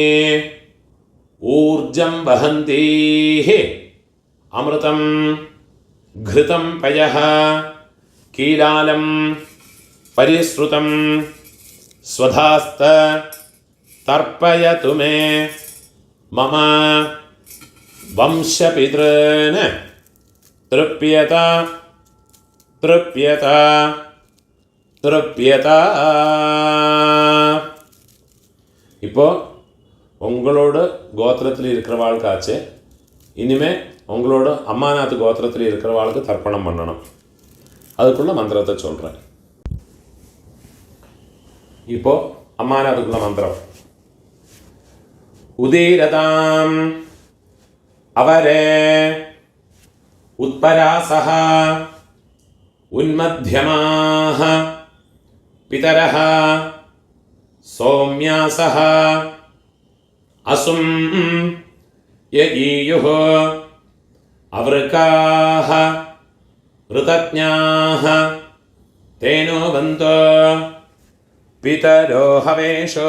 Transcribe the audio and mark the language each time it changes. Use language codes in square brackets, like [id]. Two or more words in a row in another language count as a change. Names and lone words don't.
[sa] ऊर्जं वहन्तीः अमृतं घृतं पयः कीलालं परिश्रुतं स्वधास्त तर्पयतु मे मम वंशपितॄन् तृप्यत तृप्यत तृप्यत. [ta] இப்போ உங்களோட கோத்திரத்தில் இருக்கிறவாளுக்காச்சு இனிமே உங்களோட அம்மாநாத்து கோத்திரத்தில் இருக்கிறவாளுக்கு தர்ப்பணம் பண்ணணும். அதுக்குள்ள மந்திரத்தை சொல்கிறேன். இப்போ அம்மாநாத்துக்குள்ள மந்திரம். [sa] उदीरताम् अवरे उत्परासह उन्मध्यमाह पितरह सौम्यासह असुं यजीयुः अवृकाः ऋतज्ञाः तेनो बन्धो पितरो हवेषो.